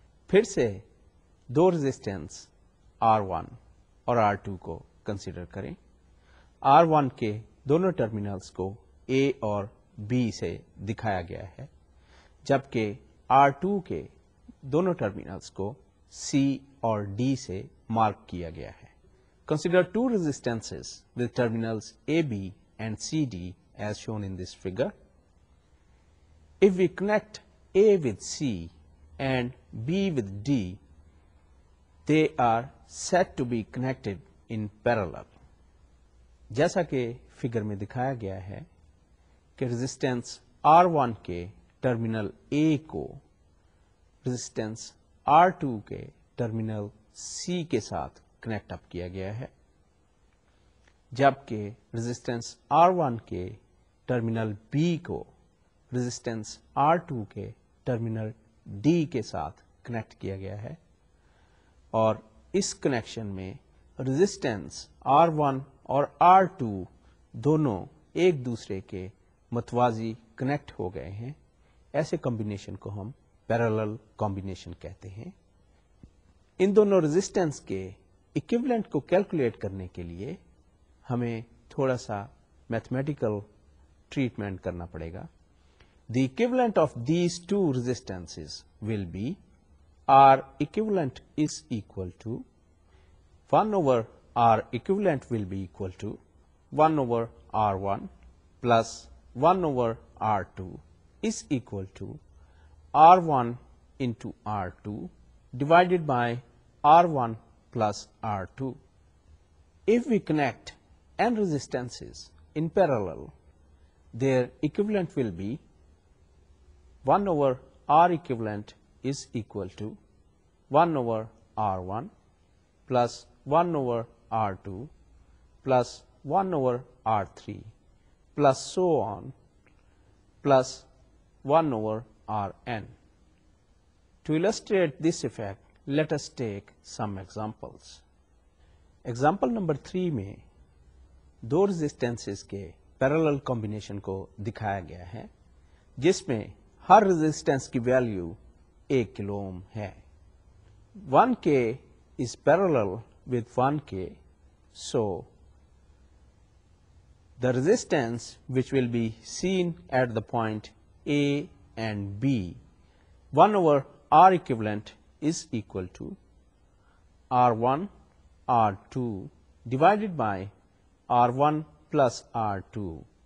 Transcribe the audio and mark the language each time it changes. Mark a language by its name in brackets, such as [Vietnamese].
[Urdu] پھر سے دو resistance R1 اور R2 کو کنسیڈر کریں. R1 کے دونوں ٹرمینلز کو A اور B سے دکھایا گیا ہے، جبکہ R2 کے دونوں ٹرمینلز کو C اور D سے مارک کیا گیا ہے. [English] Consider two resistances with terminals AB and CD as shown in this figure. If we connect A with C and B with D, they are said to be connected in parallel. [Urdu] جیسا کہ figure میں دکھایا گیا ہے کہ resistance R1 کے terminal A کو resistance R2 کے ٹرمینل C کے ساتھ کنیکٹ اپ کیا گیا ہے، جبکہ ریزسٹینس R1 کے ٹرمینل B کو ریزسٹینس R2 کے ٹرمینل D کے ساتھ کنیکٹ کیا گیا ہے، اور اس کنیکشن میں ریزسٹینس R1 اور R2 دونوں ایک دوسرے کے متوازی کنیکٹ ہو گئے ہیں. ایسے کمبینیشن کو ہم پیرالل کمبینیشن کہتے ہیں. ان دونوں ریزسٹنس کے ایکویولنٹ کو کیلکولیٹ کرنے کے لیے ہمیں تھوڑا سا میتھمیٹیکل ٹریٹمنٹ کرنا پڑے گا. [English] The equivalent of these two resistances will be R equivalent is equal to 1 over R equivalent will be equal to 1 over R1 plus 1 over R2 is equal to R1 into R2 divided by R1 plus R2. If we connect n resistances in parallel, their equivalent will be 1 over R equivalent is equal to 1 over R1 plus 1 over R2 plus 1 over R3 plus so on plus 1 over Rn. To illustrate this effect, let us take some examples. Example number 3 [Urdu] میں دو ریزسٹنسز کے parallel combination کو دکھایا گیا ہے، جس میں ہر resistance کی value 1 کلو اوم ہے. [English] 1K is parallel with 1K, so the resistance which will be seen at the point A and B, 1 over R equivalent is equal to R1 R2 divided by R1 plus R2,